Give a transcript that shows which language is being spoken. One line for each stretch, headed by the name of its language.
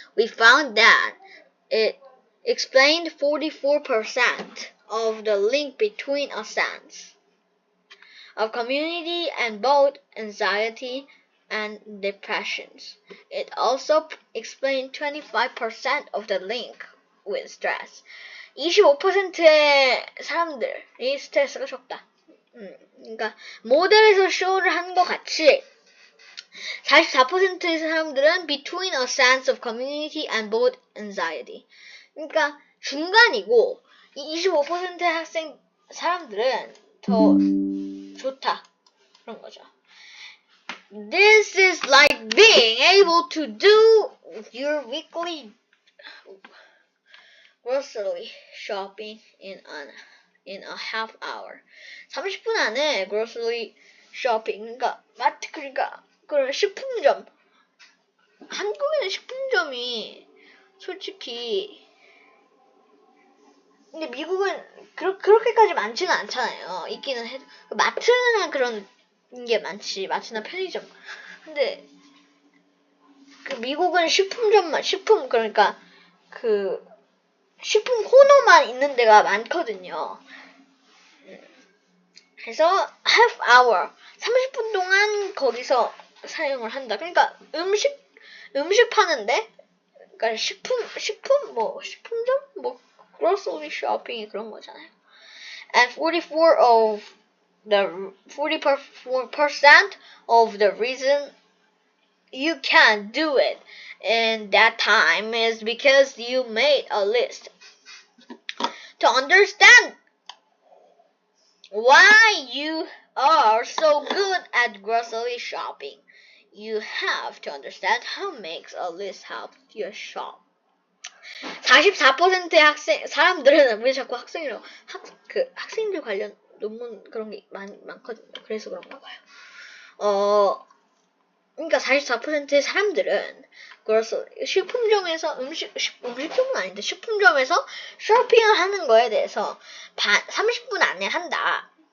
English: We found that it explained 44% of the link between a sense of community and both anxiety and depressions. It also explained 25% of the link with stress.
Korean: 25%의 사람들이 스트레스가 적다. 그러니까 모델에서 쇼를 한 것 같이 44%의 사람들은
English: between a sense of community and both anxiety.
Korean: 그러니까 중간이고 이 25%의 사람들은 더 좋다. 그런 거죠.
English: This is like being able to do your weekly grocery shopping in a half hour.
Korean: 30분 안에 grocery shopping, 그러니까 마트, 그러니까 그런 식품점. 한국에는 식품점이 솔직히 근데 미국은 그렇게까지 많지는 않잖아요. 있기는 해도 마트는 그런 게 많지. 마트나 편의점. 근데 그 미국은 식품 그러니까 그 식품 코너만 있는 데가 많거든요. 그래서 half hour 30분 동안 거기서 사용을 한다. 그러니까 음식 파는데 그러니까 식품점 뭐 grocery shopping 그런 거잖아요.
English: And 44% of the reason you can't do it in that time is because you made a list. To understand why you are so good at grocery shopping, you have to understand how makes a list help you shop.
Korean: 44%의 사람들은 왜 자꾸 학생이라고 학생들 관련 논문 그런 게 많거든요. 그래서 그런가 봐요. 그러니까 44%의 사람들은 그래서 식품점에서 음식점은 아닌데 식품점에서 쇼핑을 하는 거에 대해서 30분 안에 한다.